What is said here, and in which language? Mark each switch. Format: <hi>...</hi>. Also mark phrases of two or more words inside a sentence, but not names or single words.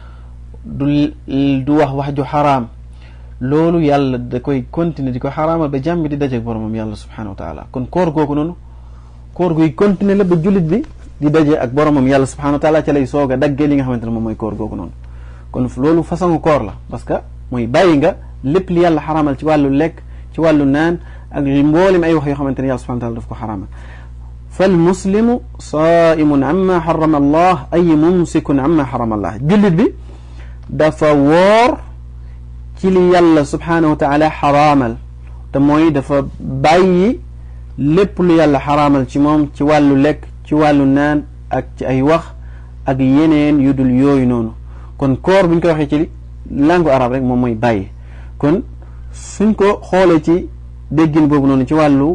<wo>du wax ju xaraam loolu yàlla da koy continuer di ko xaraamal ba jàmm bi di dajeek boromam yàlla</wo> <ar>سبحانه وتعالى</ar> <wo>kon koor googu noonu koor guy continuer la ba jullit bi di daje ak boromam yàlla</wo> <ar>سبحانه وتعالى</ar> <wo>ca lay soog a daggee li nga xamante ne moom mooy koor googu noonu kon loolu façon koor la</wo> <fr>parce que</fr> <wo>mooy bàyyi nga lépp li yàlla xaraamal ci wàllu lekk ci wàllu naan ak mboolem ay wax yoo xamante ne yàlla</wo> <ar>سبحانه وتعالى</ar> <wo>daf ko xaraamal</wo> <ar>فالمسلم صائم عما حرم الله</ar> <wo>أي ممسك عما حرم الله jullit bi dafa woor ci li yàlla</wo> <ar>سبحانه وتعالى</ar> <wo>xaraamal te mooy dafa bàyyi lépp lu yàlla xaraamal ci moom ci wàllu lekk ci wàllu naan ak ci ay wax ak yeneen yu dul yooyu noonu kon koor buñ ko waxee ci</wo> <fr>langue arabe</fr> <wo>rek moom mooy bàyyi kon suñ ko xoolee ci déggin boobu noonu ci wàllu</wo>